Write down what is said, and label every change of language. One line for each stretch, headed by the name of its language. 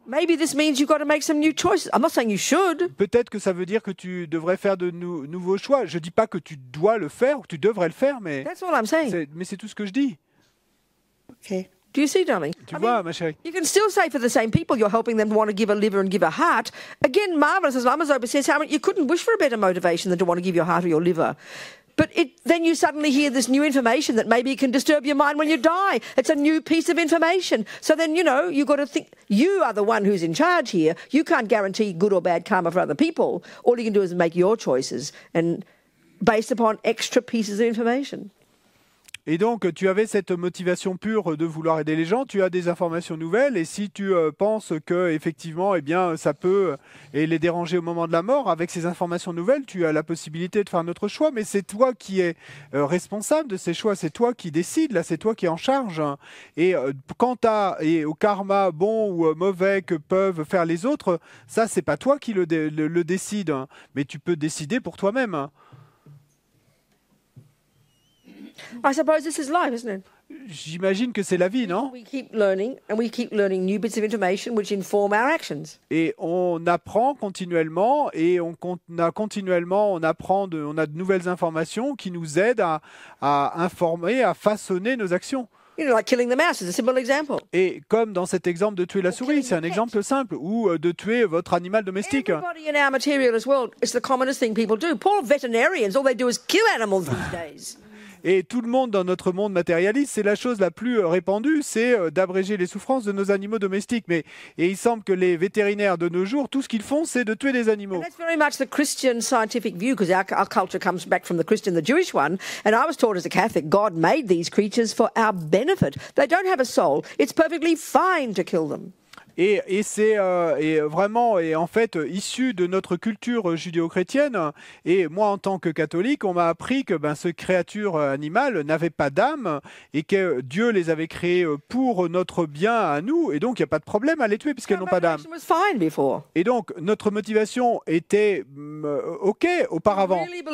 English: Maybe this means you've got to make some new choices. I'm not saying you should.
French: Peut-être que ça veut dire que tu devrais faire de nouveaux choix. Je dis pas que tu dois le faire ou que tu devrais le faire, mais
English: that's all I'm saying.
French: Mais c'est tout ce que je dis.
English: Okay. Do you see, darling?
French: Tu vois, ma chérie.
English: You can still say for the same people you're helping them to want to give a liver and give a heart. Again, marvelous as Lama Zopa says, you couldn't wish for a better motivation than to want to give your heart or your liver. But then you suddenly hear this new information that maybe it can disturb your mind when you die. It's a new piece of information. So then, you've got to think, you are the one who's in charge here. You can't guarantee good or bad karma for other people. All you can do is make your choices and based upon extra pieces of information.
French: Et donc, tu avais cette motivation pure de vouloir aider les gens, tu as des informations nouvelles, et si tu penses que effectivement, ça peut les déranger au moment de la mort, avec ces informations nouvelles, tu as la possibilité de faire un autre choix, mais c'est toi qui es responsable de ces choix, c'est toi qui décides, là, c'est toi qui es en charge. Et quant au karma bon ou mauvais que peuvent faire les autres, ça, c'est pas toi qui le décide, mais tu peux décider pour toi-même.
English: I suppose this is life, isn't it?
French: J'imagine que c'est la vie, non?
English: We keep learning, and we keep learning new bits of information which inform our actions.
French: Et on apprend continuellement, et on apprend, on a de nouvelles informations qui nous aident à informer, à façonner nos actions.
English: You know, like killing the mouse is a simple example.
French: Et comme dans cet exemple de tuer la souris, c'est un exemple simple, ou de tuer votre animal domestique.
English: Everybody in our materialist world, it's the commonest thing people do. Poor veterinarians, all they do is kill animals these days.
French: Et tout le monde dans notre monde matérialiste, c'est la chose la plus répandue, c'est d'abréger les souffrances de nos animaux domestiques. Et il semble que les vétérinaires de nos jours, tout ce qu'ils font, c'est de tuer des animaux.
English: And that's very much the Christian scientific view, because our culture comes back from the Christian, the Jewish one. And I was taught as a Catholic, God made these creatures for our benefit. They don't have a soul. It's perfectly fine to kill them.
French: Et c'est vraiment, et en fait, issu de notre culture judéo-chrétienne. Et moi, en tant que catholique, on m'a appris que ce créature animale n'avait pas d'âme et que Dieu les avait créées pour notre bien à nous. Et donc, il n'y a pas de problème à les tuer puisqu'elles n'ont pas d'âme. Et donc, notre motivation était OK auparavant.